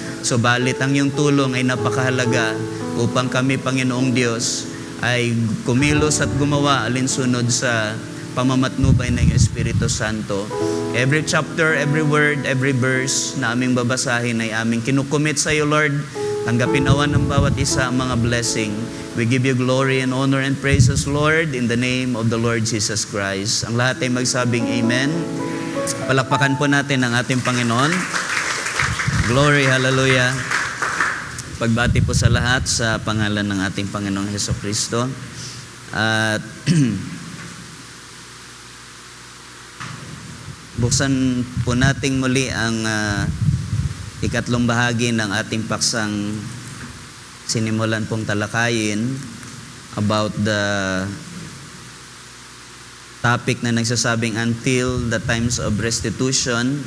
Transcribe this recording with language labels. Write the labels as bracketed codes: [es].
[tl] Subalit ang iyong tulong ay napakahalaga upang kami, Panginoong Diyos, ay kumilos at gumawa alinsunod sa pamamatnubay ng Espiritu Santo. [en] Every chapter, every word, every verse [tl] na aming babasahin ay aming kinukumit sa iyo, Lord. Tanggapin nawa ng bawat isa ang mga blessing. [en] We give you glory and honor and praises, Lord, in the name of the Lord Jesus Christ. [tl] Ang lahat ay magsabing Amen. Palakpakan po natin ang ating Panginoon. Glory, hallelujah. Pagbati po sa lahat sa pangalan ng ating Panginoong Hesukristo. At buksan po nating muli ang ikatlong bahagi ng ating paksang sinimulan pong talakayin about the topic na nagsasabing [en] until the times of restitution.